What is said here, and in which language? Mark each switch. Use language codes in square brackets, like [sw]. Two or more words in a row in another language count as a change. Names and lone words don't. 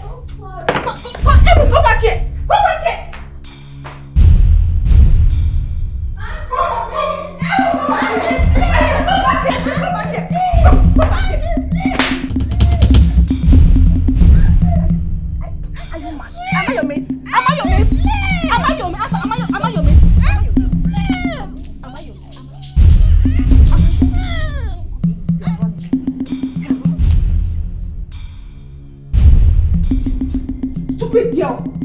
[en] Evan, come back here. Come back here. Are you mad? Am I your mate? Am I your mate? Am I your mate? Am I your mate? Stupid girl!